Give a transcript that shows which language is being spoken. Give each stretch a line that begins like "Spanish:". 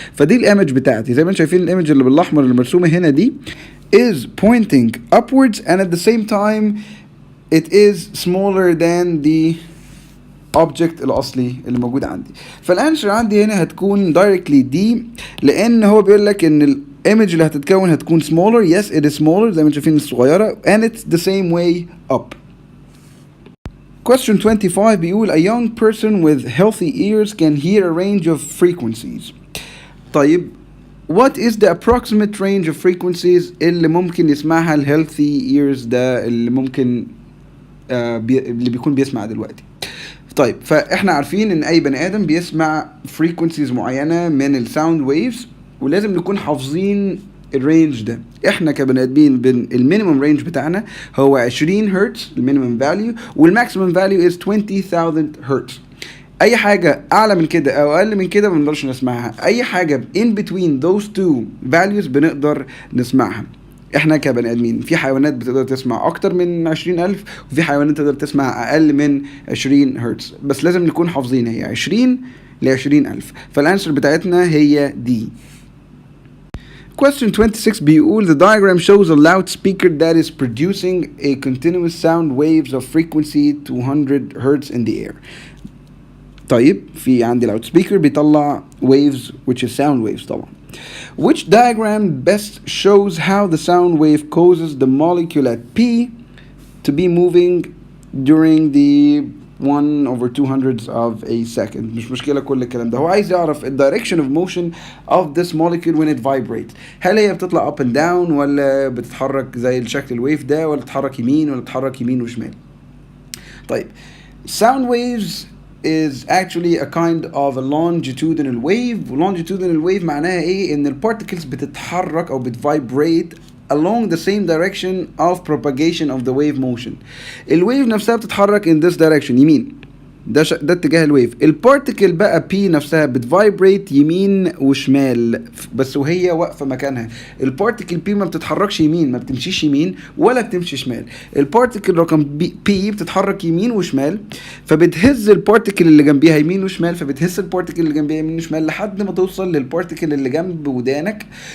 Arabic: فدي الايمج بتاعتي زي ما انتم شايفين، الايمج اللي بالاحمر اللي مرسومه هنا دي
English: is pointing upwards and at the same time it is smaller than the
Arabic: object الاصلي اللي موجود عندي. فالانسر عندي هنا هتكون
English: directly D،
Arabic: لان هو بيقول لك ان الايمج اللي هتتكون هتكون smaller.
English: yes it is smaller
Arabic: زي ما انتم شايفين الصغيره
English: and it's the same way up. Question 25
Arabic: بيقول
English: a young person with healthy ears can hear a range of frequencies.
Arabic: طيب
English: what is the approximate range of frequencies
Arabic: اللي ممكن يسمعها ال healthy ears ده اللي ممكن اللي بيكون بيسمع دلوقتي؟ طيب فاحنا عارفين ان اي بني ادم بيسمع frequencies معينة من ال sound waves، ولازم نكون حافظين الرينج ده. احنا كبني ادمين المينيمم رينج بتاعنا هو 20 هرتز المينيمم فاليو، والماكسيمم فاليو از 20,000 هرتز. اي حاجه اعلى من كده او اقل من كده ما بنقدرش نسمعها. اي حاجه
English: in between those two values
Arabic: بنقدر نسمعها. احنا كبني ادمين في حيوانات بتقدر تسمع اكتر من 20,000، وفي حيوانات تقدر تسمع اقل من 20 هرتز، بس لازم نكون حافظين هي 20 ل 20,000. فالانسر بتاعتنا هي دي.
English: Question 26
Arabic: بيقول
English: the diagram shows a loudspeaker that is producing a continuous sound waves of frequency 200 Hz in the air.
Arabic: طيب في عندي loudspeaker بيطلع waves
English: which is sound waves
Arabic: طبعا.
English: Which diagram best shows how the sound wave causes the molecule at P to be moving during the 1/200 of a second.
Arabic: مش مشكلة كل الكلام ده، هو عايز يعرف ال
English: direction of motion of this molecule when it vibrates.
Arabic: هل هي بتطلع up and down ولا بتتحرك زي الشكل الويف ده، ولا تتحرك يمين ولا تتحرك يمين وشمال؟ طيب
English: sound waves is actually a kind of a longitudinal wave.
Arabic: longitudinal wave معناها ايه؟ ان البارتكلز بتتحرك او بتvibrate
English: along the same direction of propagation of the wave motion.
Arabic: الويف نفسها بتتحرك
English: in this direction
Arabic: يمين، ده اتجاه الويف. البارتكل بقى P نفسها بتفايبريت يمين وشمال بس وهي واقفه مكانها. البارتكل P ما بتتحركش يمين، ما بتمشيش يمين ولا بتمشي شمال. البارتكل رقم P بتتحرك يمين وشمال، فبتهز البارتكل اللي جنبيها يمين وشمال، فبتهز البارتكل اللي جنبيها يمين وشمال لحد ما توصل للبارتكل اللي جنب ودانك.